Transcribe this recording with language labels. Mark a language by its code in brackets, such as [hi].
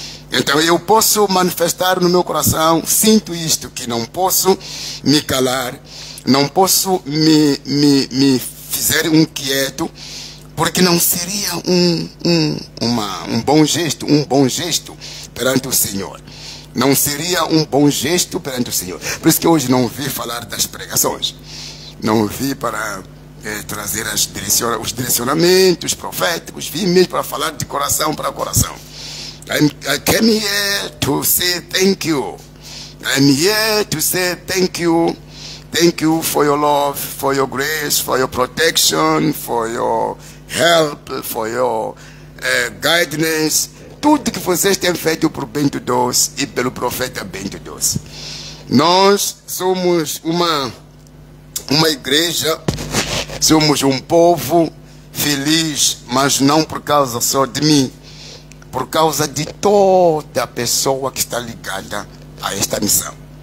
[pt] Então eu posso manifestar no meu coração, sinto isto, que não posso me calar, não posso me fazer quieto, porque não seria um bom gesto perante o Senhor. Não seria um bom gesto perante o Senhor. Por isso que hoje não vi falar das pregações. Não vi para trazer os direcionamentos proféticos. Vi mesmo para falar de coração para coração. [en] I came here to say thank you. I'm here to say thank you. Thank you for your love, for your grace, for your protection, for your help, for your guidance. [pt] Tudo que vocês têm feito por Bento Doce e pelo profeta Bento Doce. Nós somos uma igreja, somos um povo feliz, mas não por causa só de mim, por causa de toda pessoa que está ligada a esta missão.